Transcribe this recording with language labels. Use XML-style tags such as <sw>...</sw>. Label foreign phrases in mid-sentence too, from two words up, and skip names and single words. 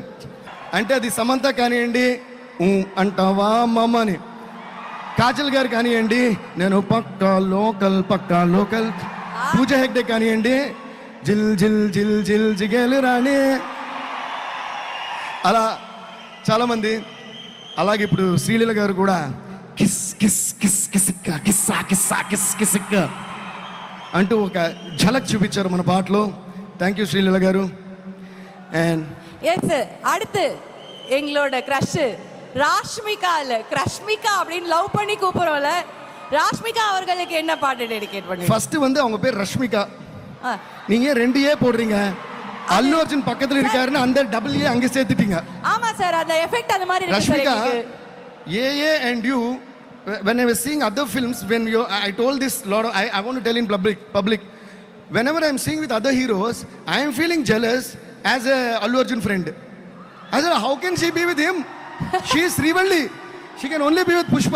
<te>అంటే అది సమంత కానివ్వండి, అంటావా మమ్మ అని, కాజల్ గారు కానివ్వండి, నేను పక్కా లోకల్, పూజ హెగ్డే కానివ్వండి, జిల్ జిల్ జిల్ జిల్ జిగేలు రాణి, అలా చాలామంది. అలాగే ఇప్పుడు శ్రీలీల గారు కూడా కిస్ కిస్ కిస్ కిసిక్క కిస్సా కిస్సా కిస్ కిసిక్క అంటూ ఒక ఝలక్ చూపించారు మన పాటలో.</te> <en>thank you</en> <te>శ్రీలీల గారు. అండ్</te> <ta>எஸ் அடுத்து எங்களோட க்ரஷ் கிரஷ்மிகா அப்படின்னு லவ் பண்ணி கூப்பிடுறோம்ல, ராஷ்மிகா அவர்களுக்கு என்ன பாட்டு டெடிகேட் பண்ணுவீங்க? ஃபர்ஸ்ட் வந்து அவங்க பேர் ரஷ்மிகா. நீங்க 2 போடுறீங்க, அல்லு அர்ஜுன் பக்கத்துல இருக்காருன்னு அந்த</ta> <en>double A</en> <ta>அங்க சேர்த்துட்டீங்க. ஆமா சார், அந்த எஃபெக்ட் அந்த மாதிரி இருக்கு.</ta> <en>ரஷ்மிகா ஏ and you, when I was seeing other films, when you I told this lot of, I want to tell in public whenever I am seeing with other heroes, I am feeling jealous as a Allu Arjun friend. I said, how can she be with him? She is Srivalli, she can only be with Pushpa.</en>